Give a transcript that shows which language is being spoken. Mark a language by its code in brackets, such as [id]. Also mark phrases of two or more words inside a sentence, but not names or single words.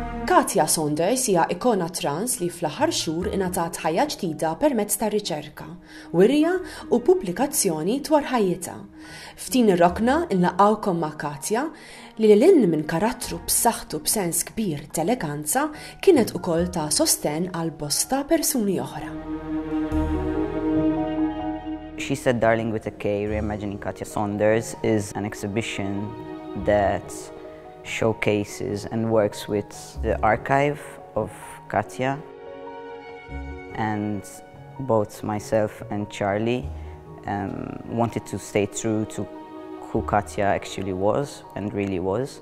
[mt] Katya Saunders hija ikona trans li fl-aħħar xhur ingħatat ħajja ġdida permezz tar-riċerka, wirja u pubblikazzjoni dwar ħajjitha. F'din ir-rokna nlaqqgħukom ma' Katya li l-hinn minn karattru b'saħħtu b'sens kbir ta' eleganza kienet ukoll ta' sostenn għal bosta persuni oħra. [en] She Said Darling with a K, Reimagining Katya Saunders, is an exhibition that showcases and works with the archive of Katya, and both myself and Charlie wanted to stay true to who Katya actually was and really was.